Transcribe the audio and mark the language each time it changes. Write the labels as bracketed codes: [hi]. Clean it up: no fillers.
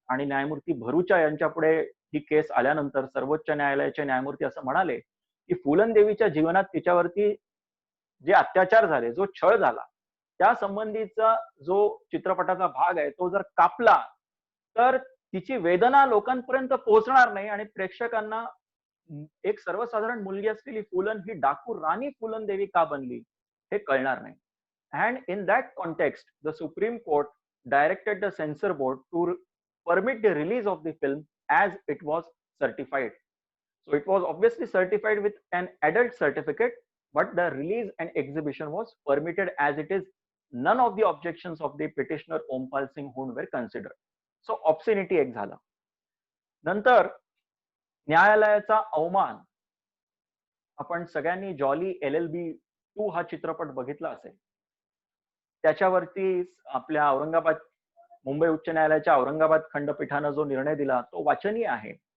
[mr] आणि न्यायमूर्ती भरूचा यांच्यापुढे ही केस आल्यानंतर सर्वोच्च न्यायालयाचे न्यायमूर्ती असं म्हणाले की फुलन देवीच्या जीवनात तिच्यावरती जे अत्याचार झाले, जो छळ झाला, त्या संबंधीचा जो चित्रपटाचा भाग आहे तो जर कापला तर तिची वेदना लोकांपर्यंत पोहोचणार नाही आणि प्रेक्षकांना एक सर्वसाधारण मुलगी असलेली फुलन ही डाकू राणी फुलन देवी का बनली हे कळणार नाही. [en] And in that context, the Supreme Court directed the censor board to permit the release of the film as it was certified. So it was obviously certified with an adult certificate, but the release and exhibition was permitted as it is. None of the objections of the petitioner Ompal Singh Hund were considered. So obscenity [mr] एक झाला. नंतर न्यायालयाचा अवमान. आपण सगळ्यांनी jolly LLB 2 हा चित्रपट बघितला असेल. त्याच्यावरती आपल्या मुंबई उच्च न्यायालयाच्या औरंगाबाद खंडपीठानं जो निर्णय दिला तो वाचनीय आहे.